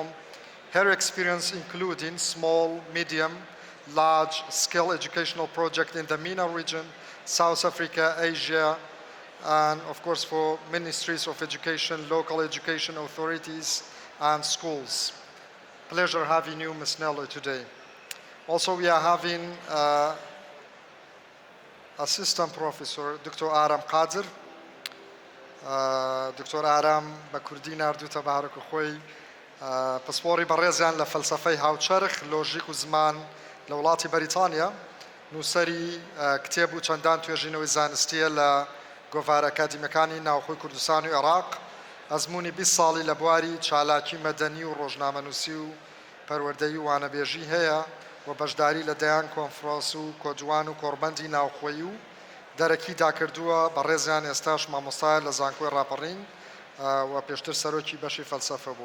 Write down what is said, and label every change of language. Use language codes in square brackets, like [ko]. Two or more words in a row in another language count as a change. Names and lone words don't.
[en] Her experience including small, medium, large-scale educational projects in the MENA region, South Africa, Asia, and of course for ministries of education, local education authorities, and schools. Pleasure having you, Ms. Nello, today. Also, we are having Assistant Professor Dr. Aram Qadir. Dr. [ckb] Aram بەکوردی ناردووتە بە هەرکو خۆی پسپۆری بەڕێزیان لە فەلسەفەی هاوچەرخ لۆژیک و زمان لە وڵاتی بەریتانیا نووسەری کتێب و چەندان توێژینەوەی زانستیە لە گۆڤار ئەکادیمیەکانی ناوخۆی کوردستان و عێراق ئەزمموی 20 ساڵی لە بواری چالاکی مەدەنی و ڕۆژنامەنووسی و پەروەردەیی و وانەبێژی هەیە و بەشداری لە دەیان کۆنفرانس و کۆجوان و کۆڕبەندی ناوخۆیی و دەرەکی داکردووە بەڕێزیان ئێستاش مامۆستایە لە زانکۆی ڕاپەڕین و پێشتر سەرۆکی بەشی فەلسەفە بوو.